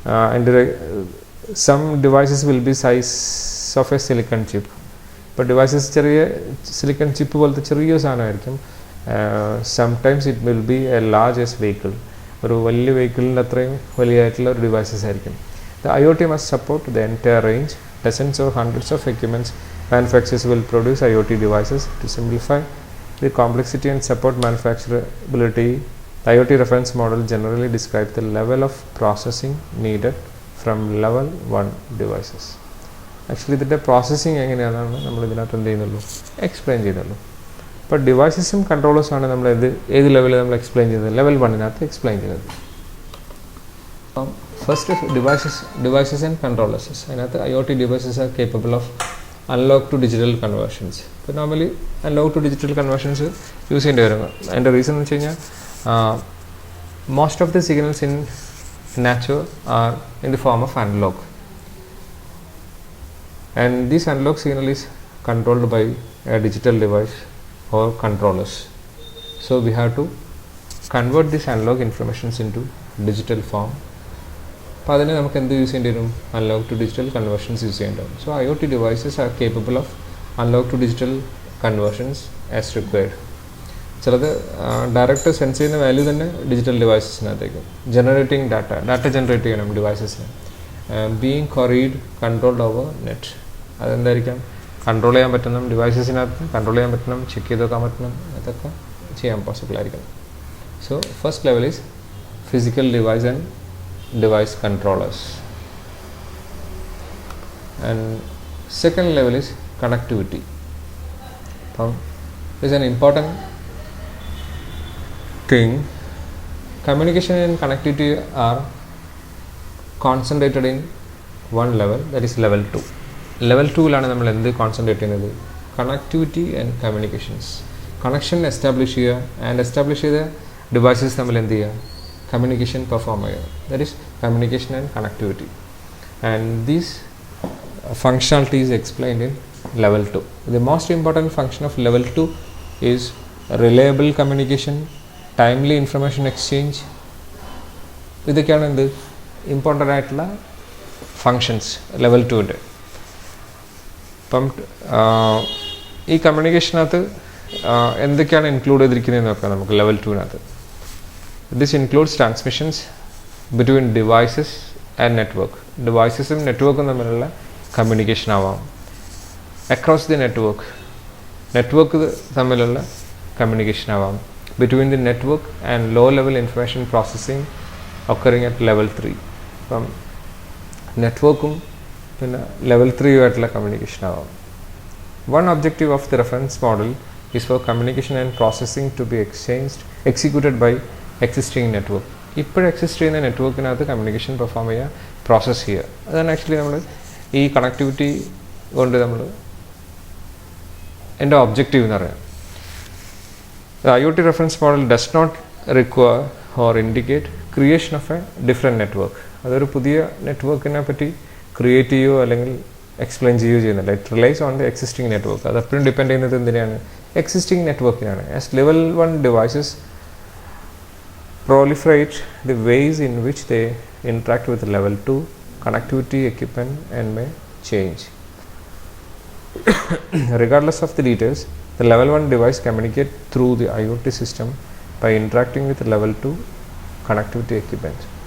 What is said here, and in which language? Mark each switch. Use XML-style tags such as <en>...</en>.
<en>അതിൻ്റെ some devices will be size of a silicon chip.</en> <ml>ഇപ്പോൾ devices ചെറിയ silicon chip പോലത്തെ ചെറിയ സാധനമായിരിക്കും.</ml> <en>sometimes it will be a largest vehicle,</en> <ml>ഒരു വലിയ വെഹിക്കിളിൻ്റെ അത്രയും വലിയതായിട്ടുള്ള ഒരു ഡിവൈസസ് ആയിരിക്കും.</ml> <en>The IoT must support the entire range. Dozens or hundreds of equipments manufacturers will produce IoT devices to simplify the complexity and support manufacturability. The IoT reference model generally describes the level of processing needed from level 1 devices.</en> <ml>Actually ഇതിൻ്റെ processing എങ്ങനെയാണെന്നാണ് നമ്മൾ ഇതിനകത്ത് എന്ത് ചെയ്യുന്നുള്ളൂ, explain ചെയ്യുന്നുള്ളൂ. ഇപ്പോൾ ഡിവൈസസും കൺട്രോളേഴ്സാണ് നമ്മൾ ഏത് ലെവലിൽ നമ്മൾ എക്സ്പ്ലെയിൻ ചെയ്യുന്നത്, ലെവൽ 1-നകത്ത് എക്സ്പ്ലെയിൻ ചെയ്യുന്നത്.</ml> <en>അപ്പം first devices and controllers. അതിനകത്ത് IoT devices are capable of unlock to digital conversions.</en> <ml>ഇപ്പോൾ normally unlock to digital conversions use ചെയ്യേണ്ടി വരും. അതിൻ്റെ റീസൺ എന്ന് വെച്ച് കഴിഞ്ഞാൽ</ml> <en>Most of the signals in nature are in the form of analog, and this analog signal is controlled by a digital device or controllers. So we have to convert this analog informations into digital form.</en> <ml>അപ്പോൾ അതിന് നമുക്ക് എന്ത് use ചെയ്യേണ്ടി വരും, unlock to digital conversions use ചെയ്യേണ്ടി വരും.</ml> <en>So IoT devices are capable of unlock to digital conversions as required.</en> <ml>ചിലത് direct sense ചെയ്യുന്ന വാല്യൂ തന്നെ ഡിജിറ്റൽ ഡിവൈസസിനകത്തേക്ക് ജനറേറ്റിംഗ് ഡാറ്റ ജനറേറ്റ് ചെയ്യണം ഡിവൈസസിന്.</ml> <en>being queried controlled over net,</en> <ml>അതെന്തായിരിക്കാം, control ചെയ്യാൻ പറ്റണം ഡിവൈസസിനകത്ത്, കൺട്രോൾ ചെയ്യാൻ പറ്റണം, ചെക്ക് ചെയ്ത് നോക്കാൻ പറ്റണം, അതൊക്കെ ചെയ്യാൻ പോസിബിൾ ആയിരിക്കണം.</ml> <en>So first level is physical device and device controllers, and second level is connectivity. This is an important thing. Communication and connectivity are concentrated in one level, that is level 2.</en> <ml>Level 2-ലാണ് നമ്മൾ എന്ത് concentrate ചെയ്യുന്നത്, connectivity and communications. Connection establish ചെയ്യുക and establish ചെയ്ത devices തമ്മിൽ എന്ത് ചെയ്യുക,</ml> <en>communication perform here, that is communication and connectivity, and this functionality is explained in level 2. The most important function of level 2 is reliable communication, timely information exchange.</en> <ml>ഇതൊക്കെയാണ് എന്ത് important ആയിട്ടുള്ള functions level 2-ൻ്റെ. അപ്പം ഈ കമ്മ്യൂണിക്കേഷനകത്ത് എന്തൊക്കെയാണ് include ചെയ്തിരിക്കുന്നതെന്ന് നോക്കാം നമുക്ക് level 2-നകത്ത്.</ml> <en>This includes transmissions between devices and network.</en> <ml>ഡിവൈസസും നെറ്റ്വർക്കും തമ്മിലുള്ള കമ്മ്യൂണിക്കേഷൻ ആവാം. അക്രോസ് ദി നെറ്റ്വർക്ക് തമ്മിലുള്ള കമ്മ്യൂണിക്കേഷൻ ആവാം.</ml> <en>Between the network and low level information processing occurring at level 3.</en> <ml>അപ്പം നെറ്റ്വർക്കും പിന്നെ ലെവൽ 3-ആയിട്ടുള്ള കമ്മ്യൂണിക്കേഷൻ ആവാം.</ml> <en>One objective of the reference model is for communication and processing to be executed by existing network.</en> <ml>ഇപ്പോൾ exist ചെയ്യുന്ന നെറ്റ്വർക്കിനകത്ത് communication perform ചെയ്യുക, process ചെയ്യുക. അതാണ് actually നമ്മൾ ഈ കണക്ടിവിറ്റി കൊണ്ട് നമ്മൾ എൻ്റെ ഒബ്ജക്റ്റീവ് എന്ന് പറയാം.</ml> <en>IoT reference model does not require or indicate creation of a different network.</en> <ml>അതൊരു പുതിയ നെറ്റ്വർക്കിനെ പറ്റി ക്രിയേറ്റ് ചെയ്യുകയോ അല്ലെങ്കിൽ എക്സ്പ്ലെയിൻ ചെയ്യുകയോ ചെയ്യുന്നില്ല.</ml> <en>It relies on the existing network.</en> <ml>അത് എപ്പോഴും ഡിപ്പെൻഡ് ചെയ്യുന്നത് എന്തിനാണ്, existing നെറ്റ്വർക്കിനാണ്.</ml> <en>As level 1 devices proliferate, the ways in which they interact with level 2 connectivity equipment and may change. Regardless of the details, the level 1 device communicate through the IoT system by interacting with level 2 connectivity equipment.</en>